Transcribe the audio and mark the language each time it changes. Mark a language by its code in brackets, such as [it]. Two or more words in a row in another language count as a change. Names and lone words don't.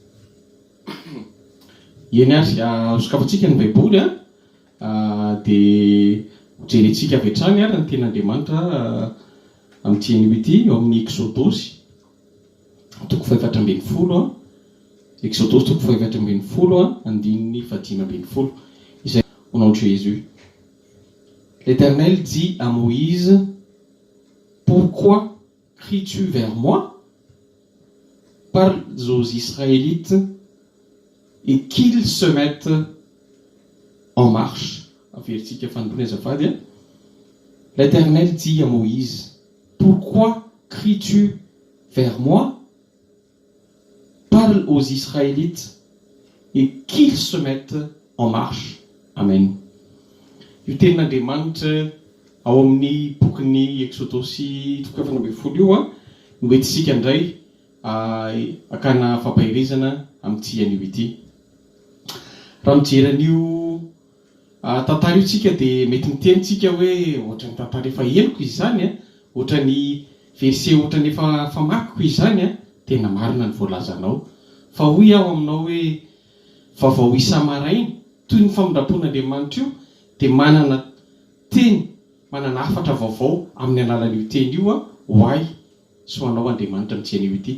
[mg] Eny ary sokafantsika ny Baiboly dia jerentsika avy hatrany ary ny ten'Andriamanitra amin'ity anio ity eo amin'ny Exodosy 4:20 Exodosy 4:20 izay [fr] au nom de Jésus. L'Éternel dit à Moïse: pourquoi cries-tu vers moi? Parle aux Israélites et qu'ils se mettent en marche. L'Éternel dit à Moïse: pourquoi cries-tu vers moi? Parle aux Israélites et qu'ils se mettent en marche. [mg] Amen. Io tenin'Andriamanitra ao amin'ny bokin'ny Exodosy 4:20 io no entisika indray akana fampahirezana amin'ity anio ity. Raha mijery an'io tantara io tsika dia mety mitenitsika hoe ohatran'ny tantara efa heloko izany ohatran'ny verset ohatran'ny efa famakiko izany tena marina ny voalazanao fa hoy aho aminao hoe vaovao isa-maraina toy ny famondram-pon'Andriamanitra io dia manana teny manana afatra vaovao amin'ny alalan'io teny io ho ahy sy ho anao Andriamanitra amin'ity anio ity.